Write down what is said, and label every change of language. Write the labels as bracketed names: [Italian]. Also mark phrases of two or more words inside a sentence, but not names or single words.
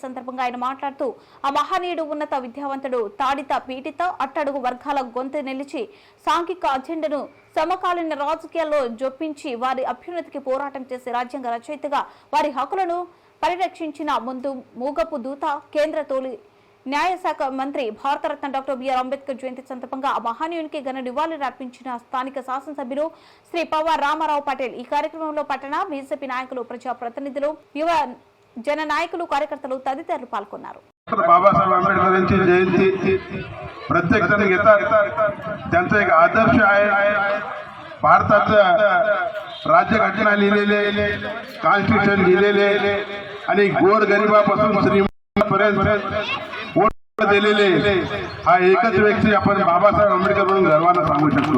[Telugu] సందర్భంగా ఆయన మాట్లాడుతూ ఆ మహనీయుడు ఉన్నత విద్యావంతుడు, తాడిత పీడిత అట్టడుగు వర్గాల గొంతు నిలిచి సాంఘిక అజెండాను సమకాలీన రాజకీయాల్లో జొప్పించి వారి అభ్యున్నతికి పోరాటం చేసే రాజ్యాంగ రచయితగా వారి హక్కులను పరిరక్షించిన ముందు మూగపు దూత, కేంద్ర తొలి న్యాయశాఖ మంత్రి, భారతరత్న డాక్టర్ బిఆర్ అంబేద్కర్ జయంతి సందర్భంగా ఆ మహనీయునికి ఘన నివాళులు అర్పించిన స్థానిక శాసనసభ్యులు శ్రీ పవార్ రామారావు పటేల్. ఈ కార్యక్రమంలో పట్టణ బీజేపీ నాయకులు, ప్రజా ప్రతినిధులు, యువ జన నాయకులు, కార్యకర్తలు తదితరులు పాల్గొన్నారు. [Marathi] बाबासाहेब आंबेडकरांची जयंती प्रत्येक जण घेतात. त्यांचा एक आदर्श आहे. भारताचं राज्यघटना लिहिलेले, कॉन्स्टिट्यूशन लिहिलेले आणि गोर गरिबापासून श्रीमंतापर्यंत वोट दिलेले हा एकच व्यक्ती आपण बाबासाहेब आंबेडकर म्हणून गर्वानं सांगू शकतो.